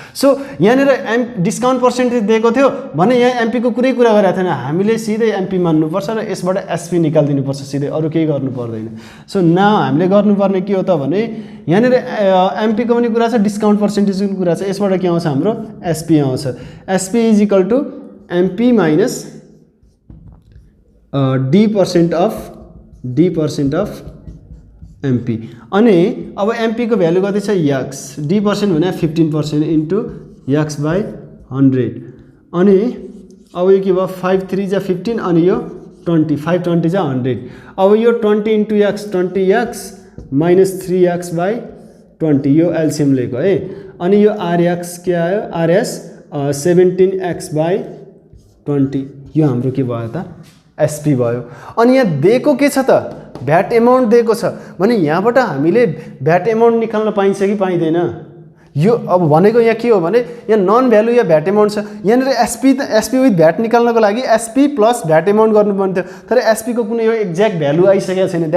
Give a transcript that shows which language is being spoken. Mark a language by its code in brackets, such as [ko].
[ne] So यहाँनिर discount percentage दिएको थियो भने यहाँ एमपीको कुरा गरेको थिएन, हामीले सिधै एमपी मान्नुपर्छ र यसबाट एसपी निकालिदिनुपर्छ सिधै, अरू केही गर्नु पर्दैन। सो नाउ हामीले गर्नुपर्ने के हो त भने यहाँनिर एमपीको पनि कुरा छ, डिस्काउन्ट पर्सेन्टेजको कुरा छ, यसबाट के आउँछ हाम्रो एसपी आउँछ। [en] SP is equal to MP minus D% of MP. [ne] अनि अब एमपी को भ्यालु कति छ यक्स, D% भने 15% इन्टु यक्स बाई 100। अनि अब यो के भयो 5 3 जा 15 अनि यो 20, 5 20 जा 100। अब यो 20 into x 20 x minus 3 x by 20 यो एलसिएम लिएको है। अनि यो आरएक्स के आयो आरएस 17x बाई 20 यो हाम्रो के भयो त एसपी भयो। अनि यहाँ दिएको के छ त भ्याट एमाउन्ट दिएको छ भने यहाँबाट हामीले भ्याट एमाउन्ट निकाल्न पाइन्छ कि पाइँदैन यो अब भनेको यहाँ के हो भने यहाँ नन भ्यालु या भ्याट एमाउन्ट छ। यहाँनिर एसपी विथ भ्याट निकाल्नको लागि एसपी प्लस भ्याट एमाउन्ट गर्नुपर्ने थियो, तर एसपी को कुनै यो एक्ज्याक्ट भ्यालु आइसकेको छैन।